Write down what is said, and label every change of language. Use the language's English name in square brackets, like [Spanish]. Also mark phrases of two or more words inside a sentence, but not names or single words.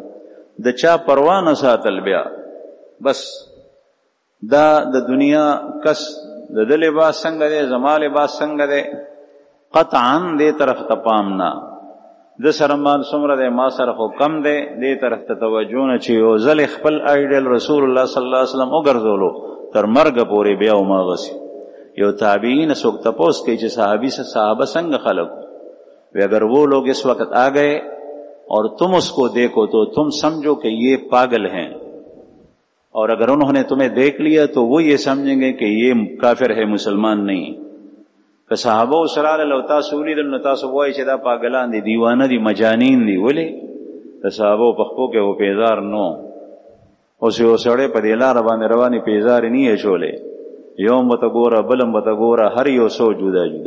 [Pashto] د چا پروا نه ساتل بیا بس دا د دنیا کس د ده لباس څنګه دی، زما لباس څنګه دی، قطعا دې طرف ته پام نه. د سره مال څومره دی، ما سره خو کم دی، دې طرف ته توجه نه چې یو ځل خپل آیډیل رسول الله [Arabic] صلی الله علیه وسلم [Pashto] وګرځولو تر مرګه پورې بیا هماغسې. یو تابعین څوک تپوس کوي چې صحابہ څنګه خلق [Urdu] ہوئے، اگر وہ لوگ اس وقت آ گئے اور تم اس کو دیکھو تو تم سمجھو کہ یہ پاگل ہیں، اور اگر انہوں نے تمہیں دیکھ لیا تو وہ یہ سمجھیں گے کہ یہ کافر ہے، مسلمان نہیں. [Pashto] که صحابه سره له تاسو ولیدل نو تاسو وایئ چې دا پاگلان دي، دیوانه دي، مجانین دي. ولې د صحابو په خپو کې و پیزار نو. اوس یو سړی په دې لاره باندې روانې پیزارې نه یې اچولی، یو هم ورته ګوره بل هم ورته ګوره، هر یو څو جدا جدا.